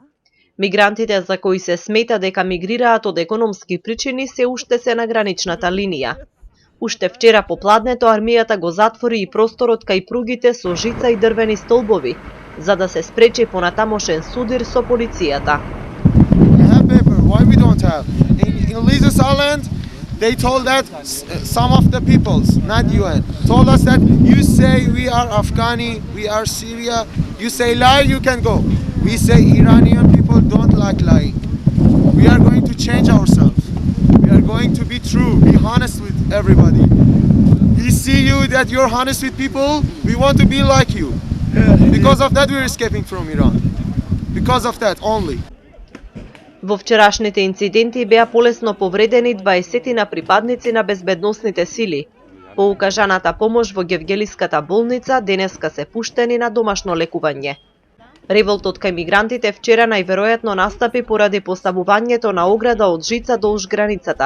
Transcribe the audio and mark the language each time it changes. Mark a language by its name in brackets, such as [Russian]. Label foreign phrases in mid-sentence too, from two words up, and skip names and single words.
[Macedonian] Мигрантите за кои се смета дека мигрираат од економски причини се уште се на граничната линија. Уште вчера попладнето армијата го затвори и просторот кај пругите со жица и дрвени столбови, за да се спречи понатамошен судир со полицијата. [English] Why we don't have? In Elizas Island, they told that some of the peoples, not UN, told us that you say we are Afghani, we are Syria, you say lie, you can go. We say Iranian people don't like lying. We are going to change ourselves. We are going to be true, be honest with everybody. We see you that you're honest with people, we want to be like you. Because of that we're escaping from Iran. Because of that only. [Macedonian] Во вчерашните инциденти беа полесно повредени 20 припадници на безбедносните сили. По укажаната помош во Гевгелиската болница денеска се пуштени на домашно лекување. Револтот кај мигрантите вчера најверојатно настапи поради поставувањето на ограда од жица долж границата.